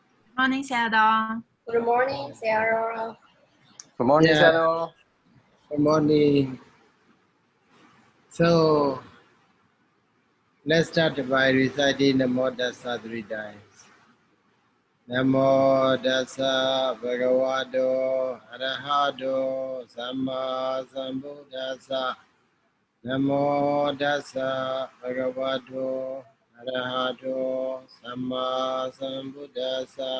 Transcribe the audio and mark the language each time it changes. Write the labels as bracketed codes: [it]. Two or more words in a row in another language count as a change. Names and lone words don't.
[en] Morning, Sayadaw. Good morning, Sarah. Good morning, Yeah. Sayadaw. Good morning. So let's start by reciting [pi] Namo Tassa [en] 3 times. [pi] Namo Tassa Bhagavato Arahato Samma Sambuddhassa. Namo Tassa Bhagavato Arahato Samma Sambuddhassa.